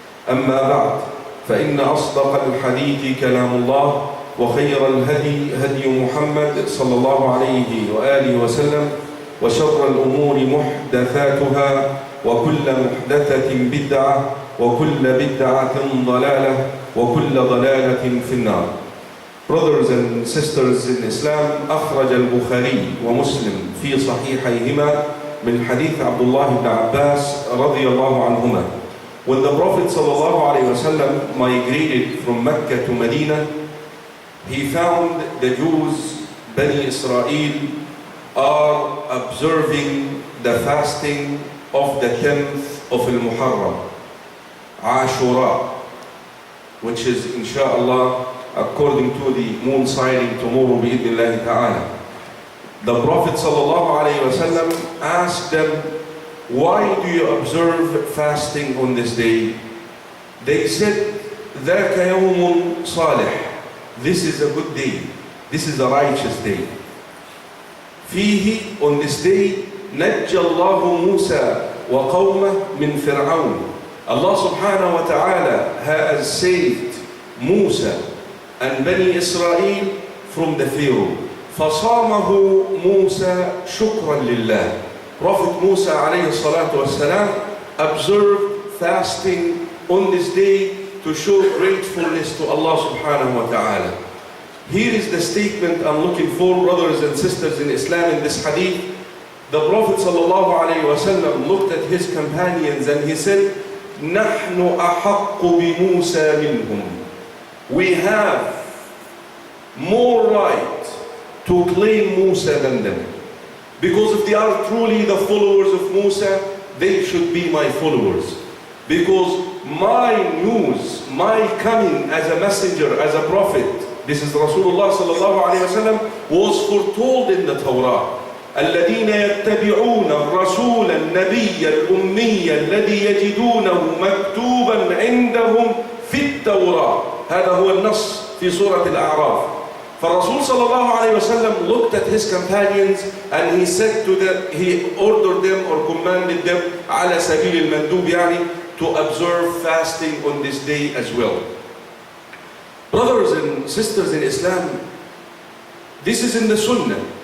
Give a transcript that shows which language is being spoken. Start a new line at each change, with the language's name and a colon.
Arabic: أما بعد فإن أصدق الحديث كلام الله وخير الهدي هدي محمد صلى الله عليه وآله وسلم وشر الأمور محدثاتها وكل محدثة بدعة وكل بدعة ضلالة وكل ضلالة في النار.
English: Brothers and sisters in Islam,
Arabic: أخرج البخاري ومسلم في صحيحيهما من حديث عبد الله بن عباس رضي الله عنهما.
English: When the Prophet sallallahu alaihi wasallam migrated from Mecca to Medina, he found the Jews, Bani Israel, are observing the fasting of the 10th of Al-Muharram, Ashura, which is inshallah according to the moon sighting tomorrow bi'idhnillahi ta'ala. The Prophet sallallahu alayhi wa sallam asked them, why do you observe fasting on this day? They said,
Arabic: ذَاكَ يَوْمٌ صَالِحٌ.
English: This is a good day. This is a righteous day.
Arabic: فيه,
English: on this day,
Arabic: نجى الله موسى وقومه من فرعون.
English: Allah subhanahu wa ta'ala has saved Musa and Bani Israel from the Pharaoh.
Arabic: فصامه موسى شكرا لله.
English: Prophet Musa alayhi salatu wasalam observed fasting on this day to show gratefulness to Allah subhanahu wa ta'ala. Here is the statement I'm looking for, brothers and sisters in Islam, in this hadith. The Prophet sallallahu alayhi wa sallam looked at his companions and he said,
Arabic: نحن أحق بموسى منهم.
English: We have more right to claim Musa than them. Because if they are truly the followers of Musa, they should be my followers. Because my news, my coming as a messenger, as a prophet, this is Rasulullah sallallahu alayhi wa sallam, was foretold in the Torah.
Arabic: الذين يتبعون الرسول النبي الأمي الذي يجدونه مكتوبا عندهم في التوراة. هذا هو النص في سورة الأعراف. فالرسول صلى الله عليه وسلم
English: looked at his companions and he said to them, he ordered them or commanded them
Arabic: على سبيل المندوب يعني
English: to observe fasting on this day as well. Brothers and sisters in Islam, this is in the Sunnah.